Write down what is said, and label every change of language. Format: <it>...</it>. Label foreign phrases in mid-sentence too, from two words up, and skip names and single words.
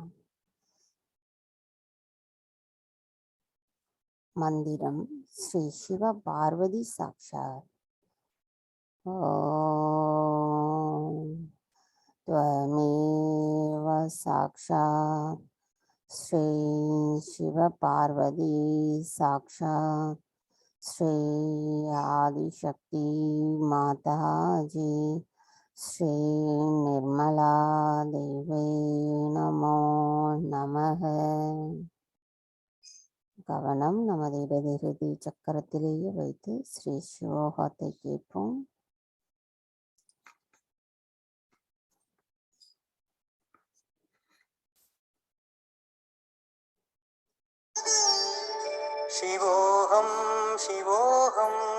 <ta>மந்திரம் ஸ்ரீ சிவ பார்வதி சாக்ஷாத்.</ta> <sa>ஓம் त्वमेव साक्षात् श्री शिव पार्वती साक्षात् श्री आदिशक्ति माता जी, श्री निर्मला देवी नमो நமः.</sa> <ta>கவனம் நமது இடது சக்கரத்திலேயே வைத்து ஸ்ரீ ஸ்லோகத்தை கேட்போம்.</ta> <sa>शिवोऽहं शिवोऽहं</sa>